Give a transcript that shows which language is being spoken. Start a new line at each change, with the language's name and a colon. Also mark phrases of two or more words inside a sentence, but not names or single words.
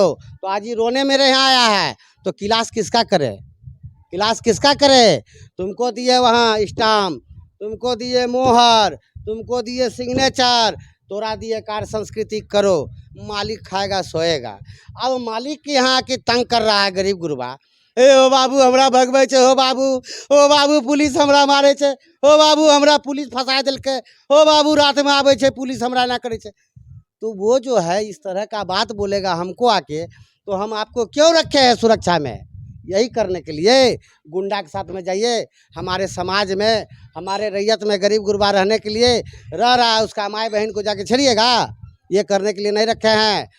Hindi: तो आज ही रोने मेरे यहाँ आया है, तो क्लास किसका करे? क्लास किसका करे? तुमको दिए वहाँ स्टाम्प, तुमको दिए मोहर, तुमको दिए सिग्नेचर, तोरा दिए कार्य संस्कृति करो, मालिक खाएगा सोएगा। अब मालिक के यहाँ आके तंग कर रहा है गरीब गुरबा।
Angika: ए ओ बाबू हमरा भगबै छे, हो बाबू, ओ बाबू पुलिस हमरा मारे छे, हो बाबू हमरा पुलिस फंसा दिलके, हो बाबू रात में आवे छे पुलिस हमरा ना करे छे।
Hindi: तो वो जो है इस तरह का बात बोलेगा हमको आके, तो हम आपको क्यों रखे हैं सुरक्षा में? यही करने के लिए गुंडा के साथ में जाइए। हमारे समाज में, हमारे रैयत में गरीब गुरबा रहने के लिए रह रहा है, उसका माई बहन को जाके छेड़िएगा, ये करने के लिए नहीं रखे हैं।